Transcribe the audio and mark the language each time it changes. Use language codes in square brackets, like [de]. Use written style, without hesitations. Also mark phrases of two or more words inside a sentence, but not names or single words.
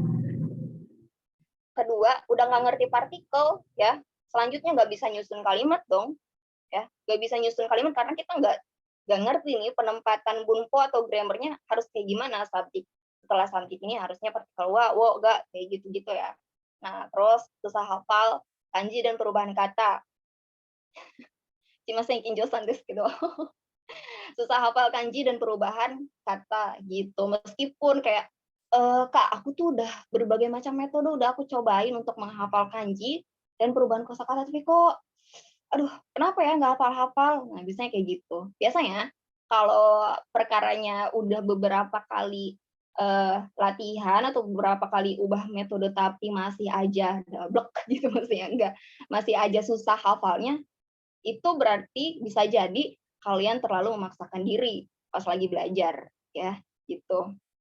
[id] Kedua, udah nggak ngerti partikel, ya, selanjutnya nggak bisa nyusun kalimat dong, ya, nggak bisa nyusun kalimat karena kita nggak ngerti nih penempatan bunpo atau grammarnya harus kayak gimana. Setelah subjek ini harusnya partikel wa, wo, ga, kayak gitu-gitu ya. Nah, terus susah hafal kanji dan perubahan kata. [ja] しません近所さんです gitu. [id] Susah hafal kanji dan perubahan kata gitu. Meskipun kayak Kak, aku tuh udah berbagai macam metode udah aku cobain untuk menghafal kanji dan perubahan kosakata, tapi kok aduh kenapa ya nggak hafal-hafal? Nah, biasanya kayak gitu. Biasanya kalau perkaranya udah beberapa kali latihan atau beberapa kali ubah metode tapi masih aja dablek gitu maksudnya enggak, masih aja susah hafalnya, itu berarti bisa jadi kalian terlalu memaksakan diri pas lagi belajar ya, gitu.